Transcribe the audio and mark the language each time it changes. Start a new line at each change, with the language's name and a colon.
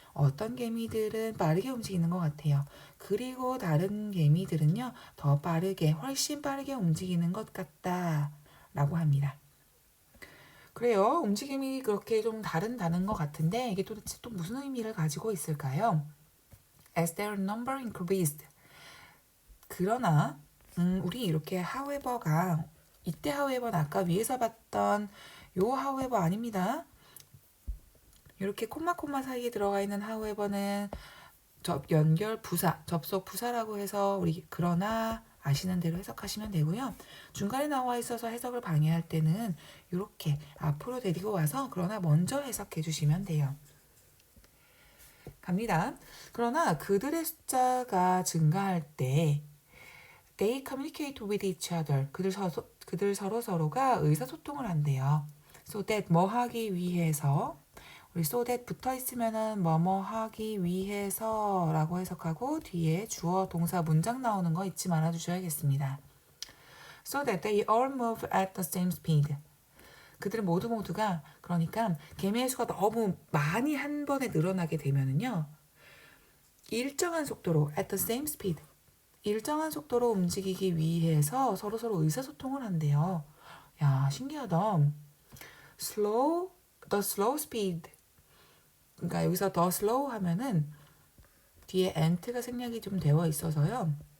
Korean: 어떤 개미들은 빠르게 움직이는 것 같아요. 그리고 다른 개미들은요. 더 빠르게, 훨씬 빠르게 움직이는 것 같다 라고 합니다. 그래요. 움직임이 그렇게 좀 다른 것 같은데 이게 도대체 또 무슨 의미를 가지고 있을까요?
English: As their number increased.
Korean: 그러나 우리 이렇게 however가 이때 however는 아까 위에서 봤던 요 however 아닙니다. 이렇게 콤마 사이에 들어가 있는 however는 연결 부사, 접속 부사라고 해서 우리 그러나 아시는 대로 해석하시면 되고요. 중간에 나와 있어서 해석을 방해할 때는 이렇게 앞으로 데리고 와서 그러나 먼저 해석해 주시면 돼요. 갑니다. 그러나 그들의 숫자가 증가할 때
English: they communicate with each other.
Korean: 그들 서로가 의사소통을 한대요. So that 뭐 하기 위해서, 우리 so that 붙어 있으면은 뭐뭐 하기 위해서 라고 해석하고 뒤에 주어 동사 문장 나오는 거 잊지 말아 주셔야겠습니다.
English: So that they all move at the same speed.
Korean: 그들 모두가 그러니까 개미의 수가 너무 많이 한 번에 늘어나게 되면은요. 일정한 속도로
English: at the same speed.
Korean: 일정한 속도로 움직이기 위해서 서로 의사소통을 한대요. 야, 신기하다.
English: the slow speed.
Korean: 그러니까 여기서 the slow 하면은 뒤에 ant가 생략이 좀 되어 있어서요.